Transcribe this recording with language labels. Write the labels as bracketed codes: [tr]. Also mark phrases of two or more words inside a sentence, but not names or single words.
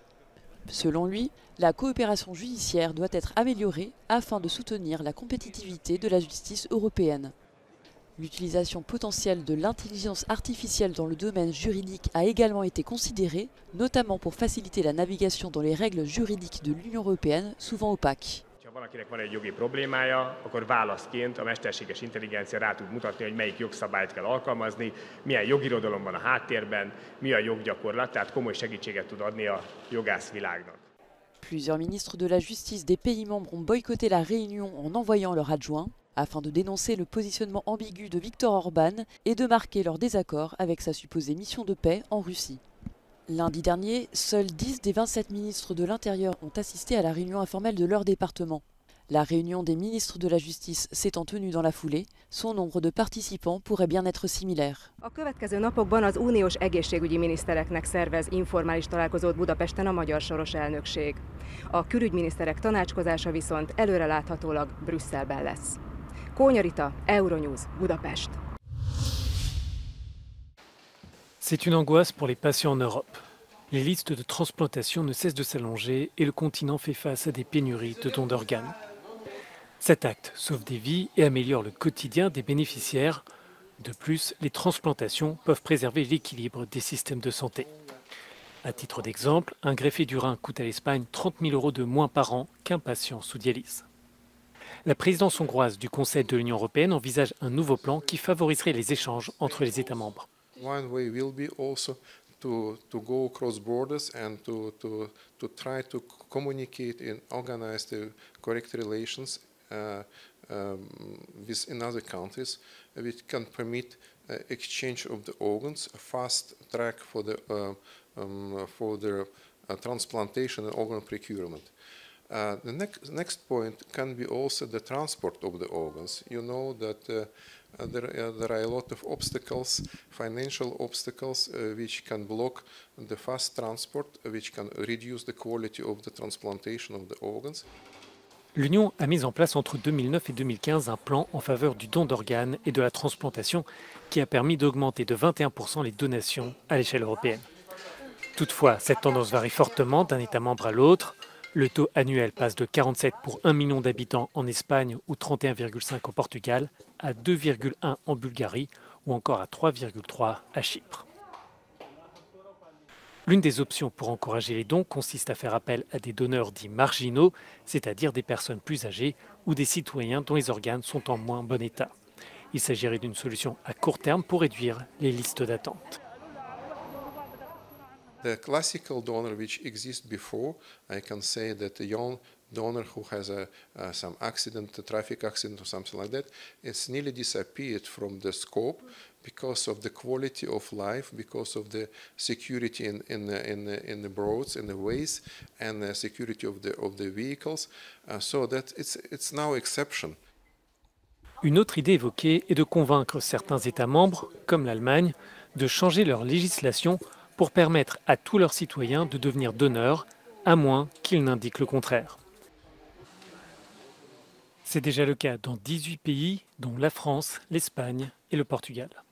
[fr] Selon lui, la coopération judiciaire doit être améliorée afin de soutenir la compétitivité de la justice européenne. L'utilisation potentielle de l'intelligence artificielle dans le domaine juridique a également été considérée, notamment pour faciliter la navigation dans les règles juridiques de l'Union européenne, souvent opaques. [hu] Ha valakinek van egy jogi problémája, akkor válaszként a mesterséges intelligencia rá tud mutatni, hogy melyik jogszabályt kell alkalmazni, milyen jogirodalom van a háttérben, mi a joggyakorlat, tehát komoly segítséget tud adni a jogászvilágnak. [fr] Plusieurs ministres de la justice des pays membres ont boycotté la réunion en envoyant leur adjoint, afin de dénoncer le positionnement ambigu de Viktor Orban et de marquer leur désaccord avec sa supposée mission de paix en Russie. Lundi dernier, seuls 10 des 27 ministres de l'Intérieur ont assisté à la réunion informelle de leur département. La réunion des ministres de la Justice s'étant tenue dans la foulée, son nombre de participants pourrait bien être similaire. [hu] A következő napokban az uniós egészségügyi minisztereknek szervez informális találkozót Budapesten a magyar soros elnökség. A külügyminiszterek tanácskozása viszont előreláthatólag Brüsszelben lesz. Kónya Rita, Euronews, Budapest. [fr] C'est une angoisse pour les patients en Europe. Les listes de transplantation ne cessent de s'allonger et le continent fait face à des pénuries de dons d'organes. Cet acte sauve des vies et améliore le quotidien des bénéficiaires. De plus, les transplantations peuvent préserver l'équilibre des systèmes de santé. À titre d'exemple, un greffé du rein coûte à l'Espagne 30 000 € de moins par an qu'un patient sous dialyse. La présidence hongroise du Conseil de l'Union européenne envisage un nouveau plan qui favoriserait les échanges entre les États membres. [en] One way will be also to go across borders and to try to communicate and organize the correct relations with in other countries, which can permit exchange of the organs, a fast track for the transplantation and organ procurement. The next point can be also the transport of the organs. You know that there are a lot of obstacles, financial obstacles, which can block the fast transport, which can reduce the quality of the transplantation of the organs. [fr] L'Union a mis en place entre 2009 et 2015 un plan en faveur du don d'organes et de la transplantation qui a permis d'augmenter de 21% les donations à l'échelle européenne. Toutefois, cette tendance varie fortement d'un État membre à l'autre. Le taux annuel passe de 47 pour 1 million d'habitants en Espagne ou 31,5 au Portugal à 2,1 en Bulgarie ou encore à 3,3 à Chypre. L'une des options pour encourager les dons consiste à faire appel à des donneurs dits marginaux, c'est-à-dire des personnes plus âgées ou des citoyens dont les organes sont en moins bon état. Il s'agirait d'une solution à court terme pour réduire les listes d'attente. [en] The classical donor which exists before, I can say that a young donor who has some accident, a traffic accident or something like that, it's nearly disappeared from the scope because of the quality of life, because of the security in the roads, in the ways, and the security of the vehicles. So that it's now exception. [fr] Une autre idée évoquée est de convaincre certains États membres, comme l'Allemagne, de changer leur législation pour permettre à tous leurs citoyens de devenir donneurs, à moins qu'ils n'indiquent le contraire. C'est déjà le cas dans 18 pays, dont la France, l'Espagne et le Portugal.